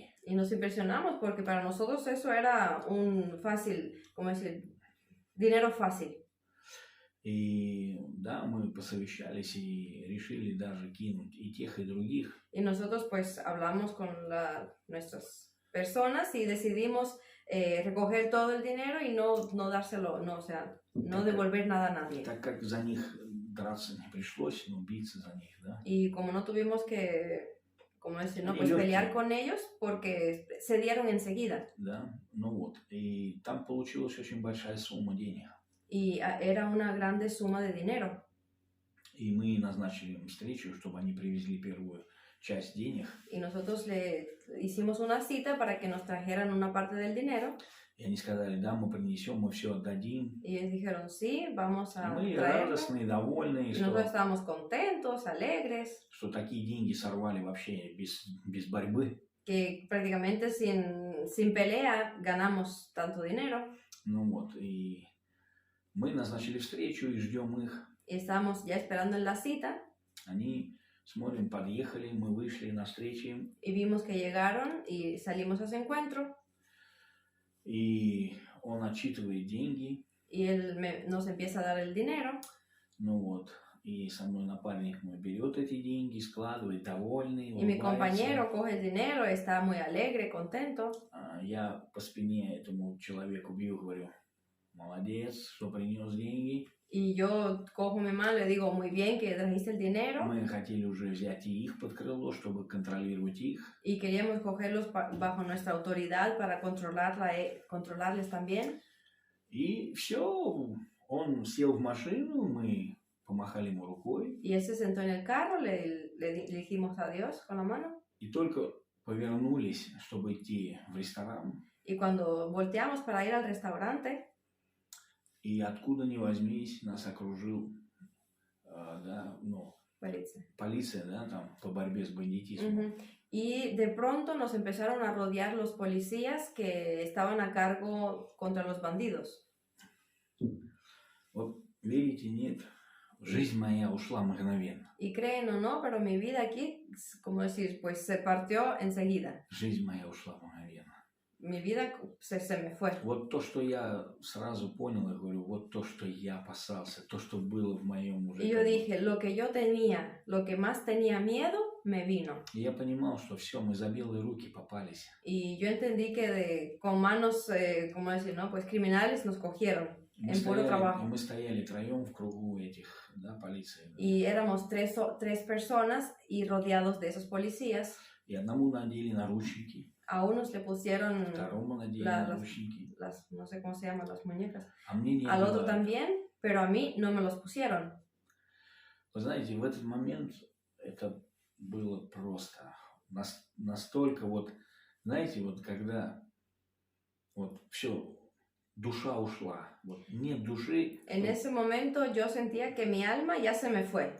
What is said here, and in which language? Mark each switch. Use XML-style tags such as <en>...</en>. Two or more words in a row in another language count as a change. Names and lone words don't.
<es>Y nos impresionamos porque para nosotros eso era un fácil, ¿cómo decir? Dinero fácil.</es> <ru>И да, мы посовещались и решили даже кинуть и тех, и других.</ru> <es>Y nosotros pues hablamos con nuestras personas y decidimos recoger todo el dinero y no dárselo, no, o sea, no devolver nada a nadie.</es> <ru>Так как за них драться не пришлось, но биться за них, да.</ru> <es>Y como no tuvimos que, como decir, no, Y pues ellos- pelear con ellos porque se dieron enseguida.</es> <ru>Да, ну вот. И там получилась очень большая сумма денег.</ru> <es>Y era una grande suma de dinero.</es> <ru>И мы назначили им встречу, чтобы они привезли первую часть денег.</ru> <es>Y nosotros le hicimos una cita para que nos trajeran una parte del dinero.</es> <ru>И они сказали, да, мы принесем, мы все отдадим.</ru> <es>Y ellos dijeron, sí, vamos</es> <ru>И</ru> <es>a</es> <ru>мы</ru> <es>traerlo.</es> <ru>радостные, довольные,</ru> <es>Y nosotros estábamos contentos, alegres,</es> <ru>что такие деньги сорвали вообще без борьбы.</ru> <es>que prácticamente sin pelea ganamos tanto dinero.</es> <ru>Ну вот, и мы назначили встречу и ждем их.</ru> <es>Y estábamos ya esperando en la cita</es> <ru>Они, смотрим, подъехали, мы вышли навстречу им.</ru> <es>y vimos que llegaron y salimos a ese encuentro.</es> <ru>И он отчитывает деньги.</ru> <es>Y él nos empieza a dar el dinero.</es> <ru>Ну вот, и со мной напарник мой берет эти деньги, складывает, довольный,</ru> <es>Y mi</es> <ru>улыбается.</ru> <es>compañero coge el dinero, está muy alegre, contento.</es> <ru>Я по спине этому человеку бью, говорю, молодец, что принес деньги.</ru> <es>Y yo cojo mi mano y le digo, muy bien que trajiste el dinero.</es> <ru>Мы хотели уже взять и их под крыло, чтобы контролировать их.</ru> <es>Y queríamos cogerlos bajo nuestra autoridad para controlarles también.</es> <ru>И все, он сел в машину, мы помахали ему рукой.</ru> <es>Y él se sentó en el carro, le dijimos adiós con la mano.</es> <ru>И только повернулись, чтобы идти в ресторан.</ru> <es>Y cuando volteamos para ir al restaurante,</es> <ru>И откуда ни возьмись, нас окружил полиция, да, там, по борьбе с бандитизмом. uh-huh.</ru> <es>Y de pronto nos empezaron a rodear los policías que estaban a cargo contra los bandidos.</es> <ru>Вот верите, нет, жизнь моя ушла мгновенно.</ru> <es>Y creen o no, pero mi vida aquí, como decir, pues se partió enseguida.</es> <ru>Жизнь моя ушла мгновенно.</ru> <es>Mi vida se me fue.</es> <ru>Вот то, что я сразу понял, я говорю, вот то, что я опасался, то, что было в моем уже.</ru> <es>Y yo dije, lo que yo tenía, lo que más tenía miedo, me vino.</es> <ru>И я понимал, что все, мы за белые руки попались.</ru> <es>Y yo entendí que con manos, ¿cómo decir, no? Pues criminales nos cogieron en puro trabajo.</es> <ru>Мы стояли троем в кругу этих, да, полиции.</ru> <es>Y éramos tres personas y rodeados de esos policías.</es> <ru>И одному надели наручники.</ru> <es>A unos le pusieron</es> <ru>Второму надели наручники.</ru> <es>no sé cómo se llaman, las muñecas.</es> <ru>А мне не</ru> <es>Al</es> <ru>было.</ru> <es>otro también, pero a mí no me los pusieron.</es> <ru>Вы знаете, в этот момент это было просто настолько вот, знаете, вот когда вот все, душа ушла, вот нет души.</ru> <es>En ese momento yo sentía que mi alma ya se me fue.</es>